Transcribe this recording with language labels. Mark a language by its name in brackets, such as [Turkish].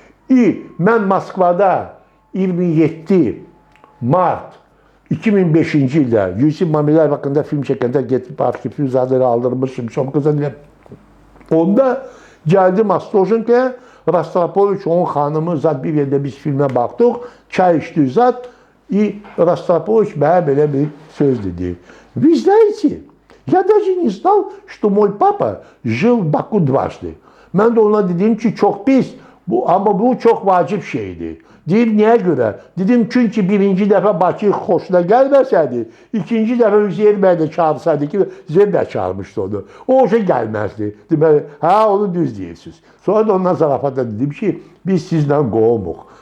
[Azerbaijani] Mən Moskvada 27 mart 2005-ci ildə Yusif Mamilayev haqqında film çəkəndə getib arxiv üzərləri aldırmışım. Onda gəldim Astojenkaya, Rostropovich, onun xanımı, zat bir yerdə biz filmə baxdıq, çay içdik zat, Rostropovich mənə belə bir söz dedi. [Russian] Вы знаете, я даже не знал, что мой папа жил в Baku дважды. [Azerbaijani] Mən də ona dedim ki, çox pis, amma bu çox vacib şeydir. Deyir, niyə görə? Dedim, çünki birinci dəfə Bakı xoşuna gəlməsəydi, ikinci dəfə Üzeyir bəy də çağırsaydı ki, Üzeyir də çağırmışdı onu. O şey gəlməzdi. Deməli, hə, onu düz deyirsiniz. Sonra da ondan zarafata dedim ki, biz sizlə qoğumuq.